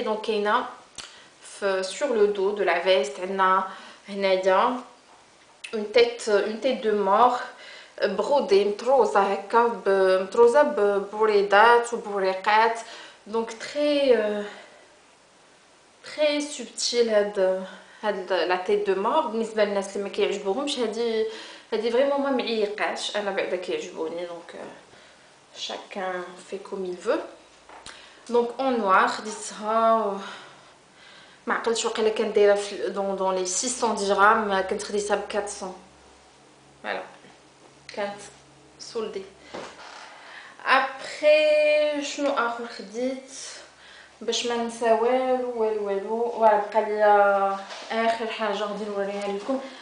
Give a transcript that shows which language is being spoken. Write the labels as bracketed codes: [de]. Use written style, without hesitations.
[ar] دونك كاينه [fr] sur le dos de la veste [ar] عندنا هنايا [fr] une tête de mort [ar] برودي مطروزه هكا مطروزه بوريدات وبوريقات. دونك تري سوبتيل هاد لا تيت دو مور. بالنسبه للناس اللي ما كيعجبوهمش هادي فريمون ما معيقاش انا بعدا كيعجبوني. دونك [fr] chacun fait comme il veut. Donc en noir [ar] خديتها ما عقلتش واقيلا كانت دايره [fr] dans les [ar] 610 غرام كنت خديتها ب 400. فوالا كانت سولدي. ابري شنو اخر خديت باش ما ننسى والو فوالا بقى ليا اخر حاجه غادي نوريها لكم.